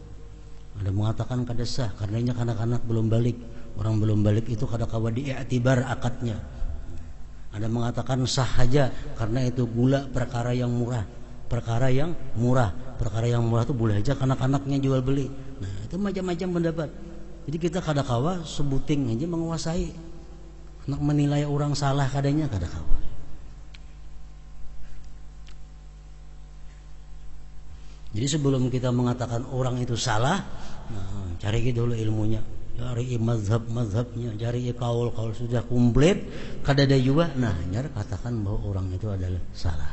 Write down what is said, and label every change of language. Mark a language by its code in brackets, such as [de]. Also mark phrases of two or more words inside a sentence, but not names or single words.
[id] Ada mengatakan kada sah karenanya anak-anak belum balik. Orang belum balik itu [bjn] kada kawa [id] diiktibar akadnya. Ada mengatakan sah saja karena itu gula perkara yang murah. Perkara yang murah itu boleh aja anak-anaknya jual beli. Nah, itu macam-macam pendapat. Jadi kita [bjn] kada kawa [id] sebuting aja menguasai. Nak menilai orang salah [bjn] kadanya kada kawa. [id] Jadi sebelum kita mengatakan orang itu salah, nah, cari dulu ilmunya, cari mazhab-mazhabnya, cari kaul sudah komplit, [bjn] kada ada [id] juga, nah nyar katakan bahwa orang itu adalah salah.